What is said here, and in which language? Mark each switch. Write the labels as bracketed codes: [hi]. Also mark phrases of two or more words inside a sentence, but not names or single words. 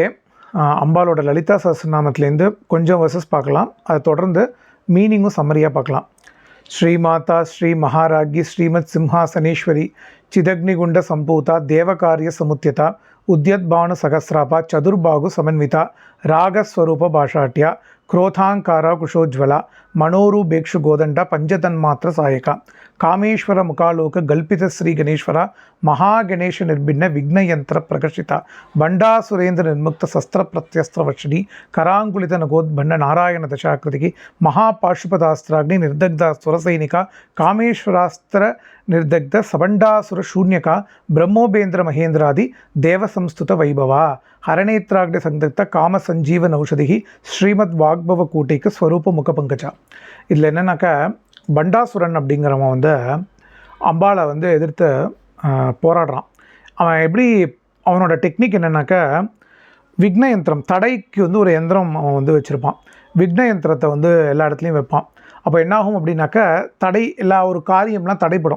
[ta] அம்பாலோட லலிதா சஹஸ்ரநாமத்துலேருந்து கொஞ்சம் வெர்சஸ் பார்க்கலாம். அதை தொடர்ந்து மீனிங்கும் சம்மரியாக பார்க்கலாம். [sa] श्रीमाता श्री महाराज्ञी श्रीमत् सिंहासनेश्वरी चिदग्निकुण्ड सम्भूता देवकार्य समुद्यता उद्यद्भानु सहस्राभा चतुर्बाहु समन्विता रागस्वरूप पाशाढ्या क्रोधांकारा कुशोज्वला मनोरूपेक्षु गोदंड पंचतन्मात्र सहायका कामेश्वर मुखालोक गल्पित श्री गणेश्वरा महागणेश निर्भिन्न विघ्न यंत्र प्रकर्षिता बंडासुरेन्द्र निर्मुक्त शस्त्र प्रत्यस्त्र वर्षिणी करांगुलित नगोद्भन्न नारायण दशाकृति महापाशुपदास्त्राग्नि निर्दग्ध सुरसैनिका कामेश्वरास्त्र निर्दग्ध सबंडासुर शून्यका ब्रह्मोपेन्द्र महेन्द्रादि देव संस्तुत वैभवा हरणेत्राग्नि संदग्ध काम संजीवन औषधि श्रीमद् वाग्भव कूटिक स्वरूप मुख पंकजा. [ta] இதில் என்னன்னாக்கா பண்டாசுரன் அப்படிங்கிறவன் அம்பாளை எதிர்த்து போராடுறான். அவன் எப்படி அவனோட டெக்னிக் என்னன்னாக்கா விக்ன யந்திரம், தடைக்கு ஒரு யந்திரம் அவன் வச்சுருப்பான். விக்ன யந்திரத்தை எல்லா இடத்துலையும் வைப்பான். அப்போ என்னாகும் அப்படின்னாக்கா தடை எல்லா ஒரு காரியம்லாம் தடைப்படும்.